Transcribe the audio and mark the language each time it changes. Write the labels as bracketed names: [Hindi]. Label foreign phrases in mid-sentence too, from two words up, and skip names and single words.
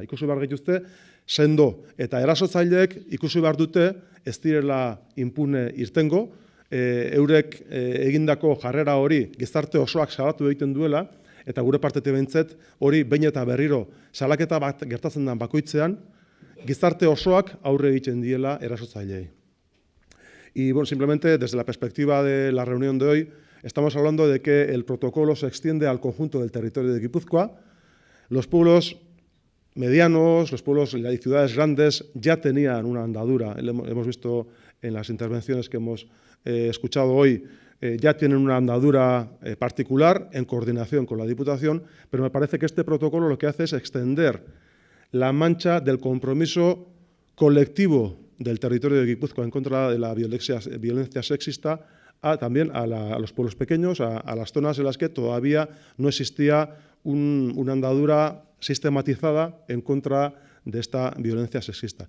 [Basque] Ikusi behar gituzte, sendo eta erasotzaileek ikusi behar dute ez direla inpune irtengo, eurek egindako jarrera hori gizarte osoak salatu egiten duela, eta gure partetik behintzat hori behin eta berriro salaketa bat gertatzen den bakoitzean, gizarte osoak aurre egiten diela erasotzaileei. [Spanish] Y bueno, simplemente desde la perspectiva de la reunión de hoy, estamos hablando de que el protocolo se extiende al conjunto del territorio de Guipúzcoa. Los pueblos medianos, los pueblos y ciudades grandes ya tenían una andadura. Hemos visto en las intervenciones que hemos escuchado hoy, ya tienen una andadura particular en coordinación con la Diputación, pero me parece que este protocolo lo que hace es extender la mancha del compromiso colectivo del territorio de Guipúzcoa en contra de la violencia sexista también a los pueblos pequeños, a las zonas en las que todavía no existía una andadura sistematizada en contra de esta violencia sexista.